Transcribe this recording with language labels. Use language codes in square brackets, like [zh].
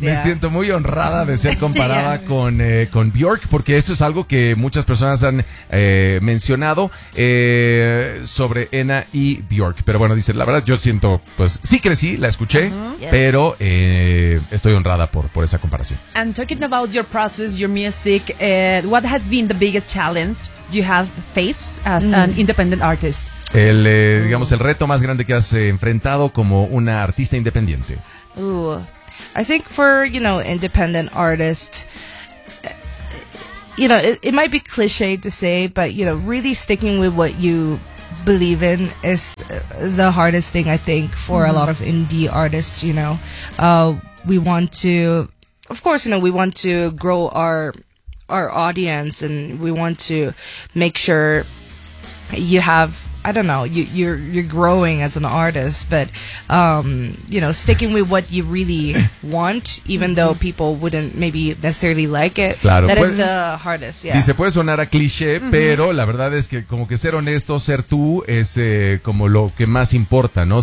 [es] Me siento muy honrada de ser comparada con Bjork, porque eso es algo que muchas personas han mencionado sobre Enna y Bjork. Pero bueno, dice, la verdad, yo siento, pues sí crecí, la escuché, pero estoy honrada por esa comparación. [en] And talking about your process, your music, what has been the biggest challenge you have faced as an independent artist? [es] El digamos el reto más grande que has enfrentado como una artista independiente. [en] Ooh, I think for, you know, independent artist, you know, it might be cliche to say, but you know, really sticking with what you believe in is the hardest thing, I think, for a lot of indie artists. You know, we want to, of course, you know, we want to grow our audience and we want to make sure you have I don't know, you're growing as an artist, but you know, sticking with what you really want, even though people wouldn't maybe necessarily like it. [es] Claro, [en] that [es] pues, [en] is the hardest. Yeah. [es] Dice, puede sonar a cliché, mm-hmm. pero la verdad es que como que ser honesto, ser tú es como lo que más importa, ¿no?